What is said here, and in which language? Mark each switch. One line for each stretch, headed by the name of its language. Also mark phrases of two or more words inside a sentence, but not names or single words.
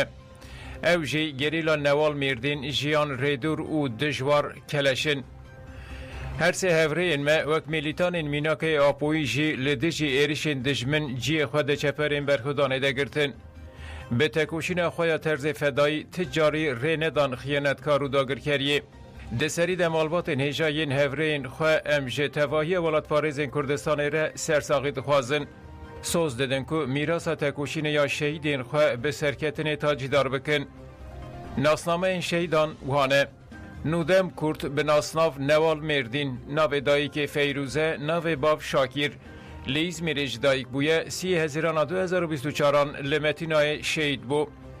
Kurdish: Ew jî gerîla newal mêrdîn, jiyan rêdûr û dijwar keleşin. Her sê hevreyên me wek milîtanên mînakê Apoyî jî li dijî êrişên dijmin ciyê xwe di çeperên berxudanê de girtin. Bi tekoşîna xwe ya terzê fedayî ti carî rê nedan xiyanetkar û dagirkeriyê. دسری د مالباتên hêjayên hevreyên xwe em ji tevahiya welatparêzên Kurdistanê re sersaqî dixwazin. Soz didin ku mîrasa tekoşînê ya şehîdên xwe bi serketinê tacîdar bikin. Nasnameyên şehîdan wihan e. Nûdem Kurt bi nasnav Newal Mêrdîn, navê dayîkê Feyrûze, navê bav Şakîr, li İzmîrê ji dayîk bûye 30 Hezîrana 2024 li Metînayê şehîd bû.